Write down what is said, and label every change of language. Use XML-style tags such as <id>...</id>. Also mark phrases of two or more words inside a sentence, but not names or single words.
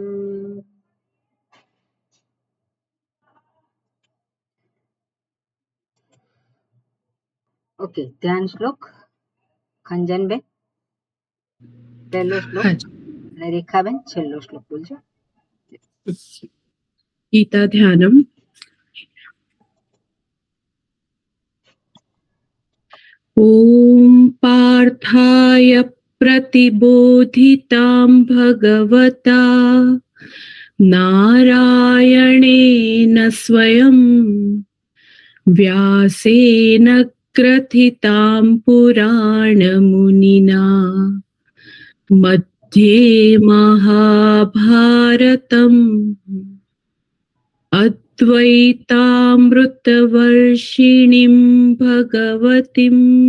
<gu>ओके, ધ્યાન શ્લોક ખંજન બેન પહેલો શ્લોક અને રેખાબેન છેલ્લો શ્લોક બોલજો. ગીતા ધ્યાનમ.</gu> <sa>ઓમ પાર્થાય प्रतिबोधितां भगवता नारायणेन स्वयं व्यासेन ग्रथितां पुराणमुनिना मध्ये महाभारतम् अद्वैतामृतवर्षिणीं भगवतीम्</sa>